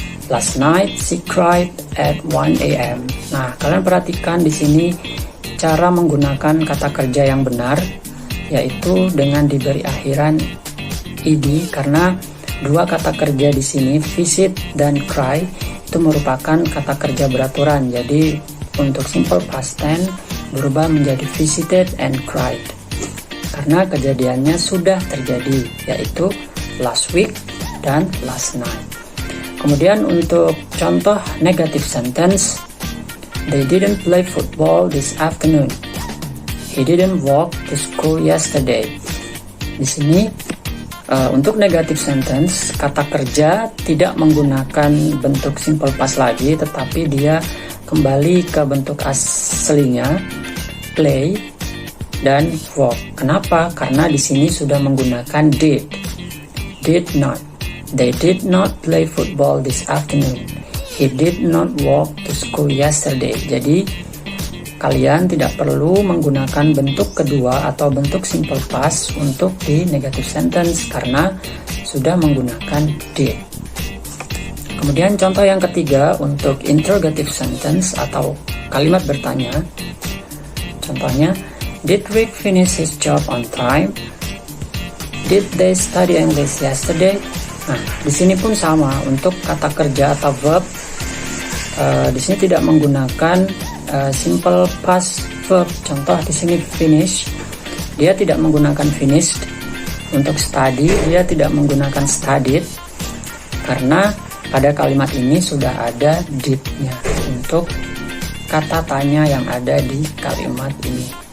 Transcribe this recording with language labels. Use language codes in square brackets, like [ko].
[en] Last night she cried at 1 a.m. [id] Nah, kalian perhatikan di sini cara menggunakan kata kerja yang benar, yaitu dengan diberi akhiran ed, karena dua kata kerja di sini, visit dan cry, itu merupakan kata kerja beraturan. Jadi untuk simple past tense berubah menjadi visited and cried karena kejadiannya sudah terjadi, yaitu last week dan last night. Kemudian untuk contoh [en] negative sentence, they didn't play football this afternoon. He didn't walk to school yesterday. [id] Di sini untuk negative sentence, kata kerja tidak menggunakan bentuk simple past lagi, tetapi dia kembali ke bentuk aslinya, play dan walk. Kenapa? Karena di sini sudah menggunakan did not. [en] They did not play football this afternoon. He did not walk to school yesterday. [id] Jadi kalian tidak perlu menggunakan bentuk kedua atau bentuk simple past untuk di negative sentence karena sudah menggunakan did. Kemudian contoh yang ketiga untuk interrogative sentence atau kalimat bertanya. Contohnya, [en] did Rick finish his job on time? Did they study English yesterday? [id] Nah, di sini pun sama untuk kata kerja atau verb. Di sini tidak menggunakan simple past verb. Contoh di sini finish, dia tidak menggunakan finished. Untuk study, dia tidak menggunakan studied karena pada kalimat ini sudah ada did-nya untuk kata tanya yang ada di kalimat ini.